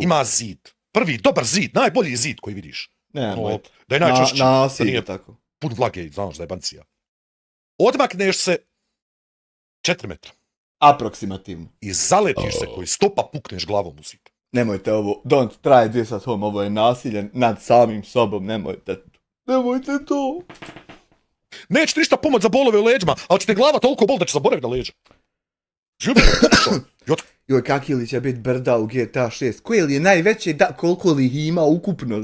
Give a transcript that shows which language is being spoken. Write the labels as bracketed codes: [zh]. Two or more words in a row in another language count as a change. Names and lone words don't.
[hr] Ima zid. Prvi, dobar zid, najbolji zid koji vidiš. Ne, da je najčešći. Da nije tako. Pun vlage, znaš da je bancija. Odmakneš se 4 metra. Aproksimativno. I zaletiš se koji stopa pukneš glavom u zid. Nemojte ovo, [en] don't try this at home, [hr] ovo je nasilje nad samim sobom, nemojte to. Neće ti ništa pomoć za bolove u leđima, ali će te glava toliko bol da će zaboraviti na leđa. Živi, Joj, kak li će biti brda u GTA 6? Koji li je najveći, koliko li ih ima ukupno?